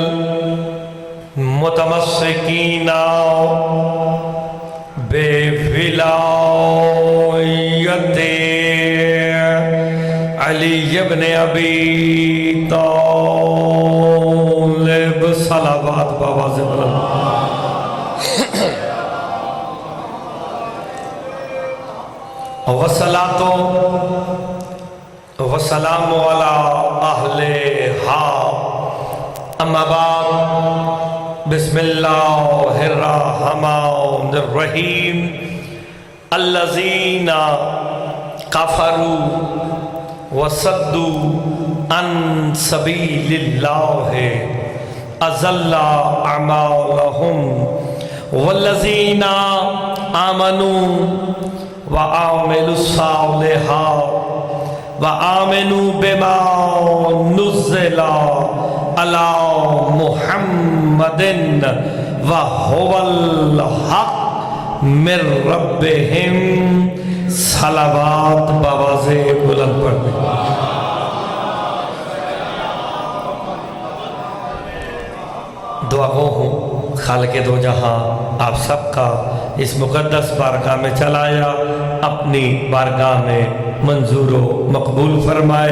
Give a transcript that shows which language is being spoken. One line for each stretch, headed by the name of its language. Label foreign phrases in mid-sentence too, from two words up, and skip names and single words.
Urdu: متمسکینا بولایت علی ابن ابی طالب صلوات باآواز بلند والصلاۃ
Arabic: والسلام على أهل ها أما بعد بسم الله الرحمن الرحيم الذين كفروا وصدوا عن سبيل الله أضل أعمالهم والذين آمنوا و عملوا الصالحات و آمنوا بما نزل على محمد و هو الحق من ربهم
Urdu: صلوات باآواز بلند پڑھ دعا گو ہوں خالقِ دو جہاں آپ سب کا اس مقدس بارگاہ میں چلایا اپنی بارگاہ میں منظور مقبول فرمائے.